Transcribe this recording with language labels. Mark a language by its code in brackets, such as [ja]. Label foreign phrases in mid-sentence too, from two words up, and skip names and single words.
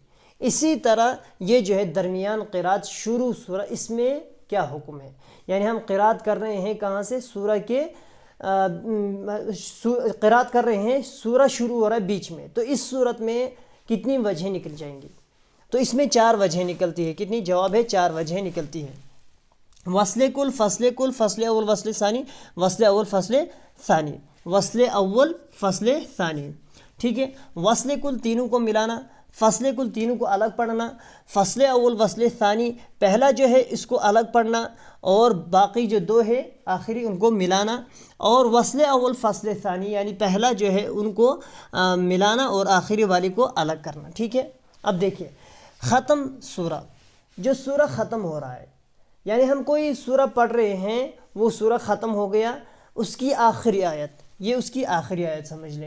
[ur] اسی طرح یہ جو ہے درمیان قرات شروع سورہ، اس میں کیا حکم ہے؟ یعنی ہم قرات کر رہے ہیں کہاں سے؟ سورہ کے قرات کر رہے ہیں، سورہ شروع ہو رہا ہے بیچ میں، تو اس صورت میں کتنی وجہیں نکل جائیں گی؟ تو اس میں 4 وجہیں نکلتی ہے۔ کتنی؟ جواب ہے 4 وجہیں نکلتی ہیں۔ وصل کل، فصل کل، فصل اول، فصل ثانی، وصل اول، فصل ثانی، وصل اول، فصل ثانی۔ ٹھیک ہے، وصل کل تینوں کو ملانا، فصل کل تینوں کو الگ پڑھنا، فصل اول فصل ثانی پہلا جو ہے اس کو الگ پڑھنا، اور باقی جو 2 ہے آخری ان کو ملانا، اور وصل اول فصل ثانی یعنی پہلا جو ہے ان کو ملانا اور آخری والی کو الگ کرنا۔ ٹھیک ہے، اب دیکھیے ختم سورہ، جو سورہ ختم ہو رہا ہے، یعنی ہم کوئی سورہ پڑھ رہے ہیں، وہ سورہ ختم ہو گیا، اس کی آخری آیت، یہ اس کی آخری آیت سمجھ لیں۔